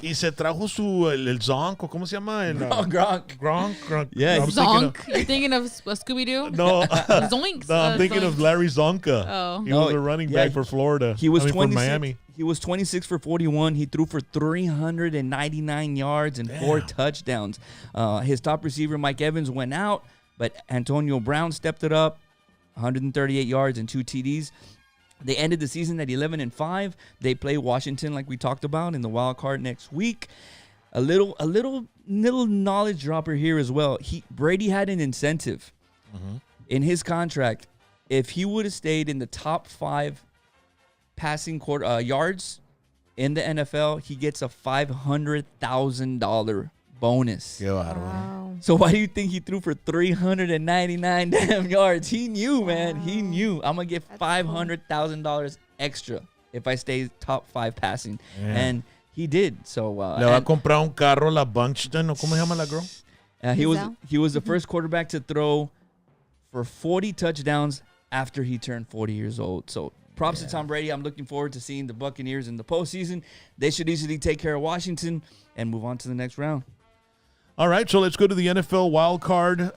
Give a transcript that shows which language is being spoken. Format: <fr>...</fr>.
<es>Y se trajo el zonk, ¿cómo se llama?</es> <en>Gronk. Yeah, Zonk. You're thinking of Scooby-Doo? No. Zoinks. No, I'm thinking of Larry Zonka. Oh. He was a running back for Florida. He was for Miami. He was 26 for 41. He threw for 399 yards and 4 touchdowns. His top receiver, Mike Evans, went out, but Antonio Brown stepped it up, 138 yards and 2 TDs. They ended the season at 11-5. They play Washington, like we talked about, in the wild card next week. A little knowledge dropper here as well. Brady had an incentive in his contract. If he would have stayed in the top 5 passing yards in the NFL, he gets a $500,000 bonus. Wow. So why do you think he threw for 399 damn yards? He knew, man. He knew. I'm going to get $500,000 extra if I stay top 5 passing. Yeah. And he did. So</en> <es>Le va a comprar un carro la Buxton, o ¿cómo se llama la girl?</es> <en>he was the first quarterback to throw for 40 touchdowns after he turned 40 years old. So props to Tom Brady. I'm looking forward to seeing the Buccaneers in the postseason. They should easily take care of Washington and move on to the next round. All right, so let's go to the NFL wild card.</en>